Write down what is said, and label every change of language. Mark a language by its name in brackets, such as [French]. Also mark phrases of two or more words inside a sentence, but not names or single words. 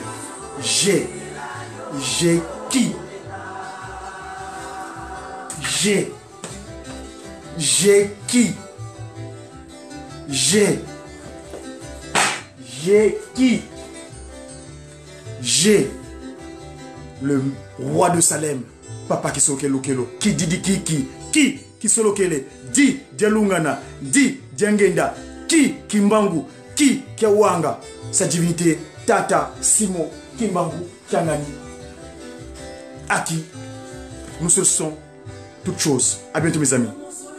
[French] J'ai qui? J'ai qui? J'ai le roi de Salem, Papa Kisokelo Kelo, qui dit qui solo kele, di Dialungana, di Diangenda, qui Kimbangu, qui Kiawanga, sa divinité, Tata Simon Kimbangu Kiangani, à qui nous ce sont toutes choses. À bientôt mes amis.